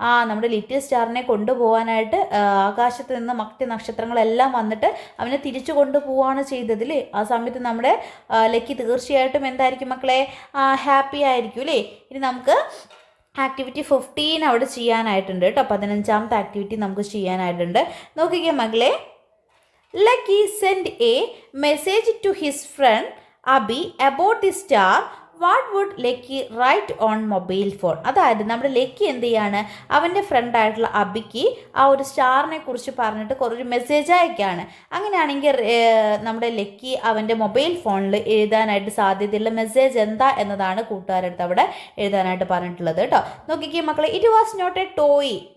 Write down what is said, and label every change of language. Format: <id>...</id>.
<ml>നമ്മുടെ ലിറ്റിൽ സ്റ്റാറിനെ കൊണ്ടുപോകാനായിട്ട് ആകാശത്ത് നിന്ന് മറ്റ് നക്ഷത്രങ്ങളെല്ലാം വന്നിട്ട് അവനെ തിരിച്ചു കൊണ്ടുപോവാണ് ചെയ്തത് അല്ലേ. ആ സമയത്ത് നമ്മുടെ ലക്കി തീർച്ചയായിട്ടും എന്തായിരിക്കും മക്കളെ? ഹാപ്പി ആയിരിക്കും അല്ലേ. ഇനി നമുക്ക് ആക്ടിവിറ്റി 15 അവിടെ ചെയ്യാനായിട്ടുണ്ട് കേട്ടോ. 15ാമത്തെ ആക്ടിവിറ്റി നമുക്ക് ചെയ്യാനായിട്ടുണ്ട്. നോക്കിക്കേ മകളെ.</ml> <en>Lucky sent a message to his friend Abhi about the star. What would Lucky write on mobile phone?</en> <ml>അതായത് നമ്മുടെ ലക്കി എന്ത് ചെയ്യാണ്? അവൻ്റെ ഫ്രണ്ടായിട്ടുള്ള അബിക്ക് ആ ഒരു സ്റ്റാറിനെ കുറിച്ച് പറഞ്ഞിട്ട് കുറച്ച് മെസ്സേജ് അയക്കുകയാണ്. അങ്ങനെയാണെങ്കിൽ നമ്മുടെ ലക്കി അവൻ്റെ മൊബൈൽ ഫോണിൽ എഴുതാനായിട്ട് സാധ്യതയുള്ള മെസ്സേജ് എന്താ എന്നതാണ് കൂട്ടുകാരടുത്ത് അവിടെ എഴുതാനായിട്ട് പറഞ്ഞിട്ടുള്ളത് കേട്ടോ. നോക്കിക്കേ മക്കളെ.</ml> <en>it was not a toy</en>